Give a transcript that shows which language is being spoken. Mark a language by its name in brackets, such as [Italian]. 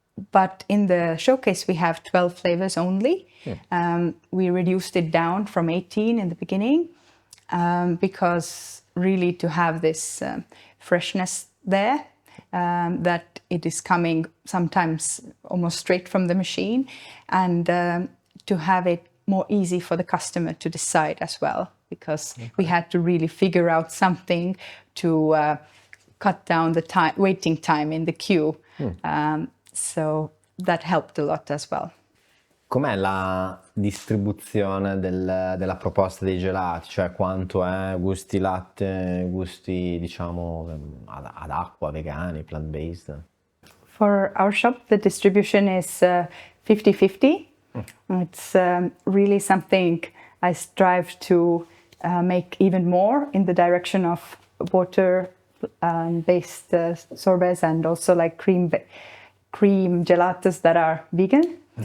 [English] But in the showcase, we have 12 flavors only. We reduced it down from 18 in the beginning because really to have this freshness there, that it is coming sometimes almost straight from the machine, and to have it more easy for the customer to decide as well, because we had to really figure out something to cut down the waiting time in the queue. So that helped a lot as well. [Italian] Com'è la distribuzione della proposta dei gelati? Cioè quanto è gusti latte, gusti diciamo ad acqua, vegani, plant-based? [English] For our shop, the distribution is 50-50. It's really something I strive to make even more in the direction of water-based sorbets and also like cream gelatos that are vegan.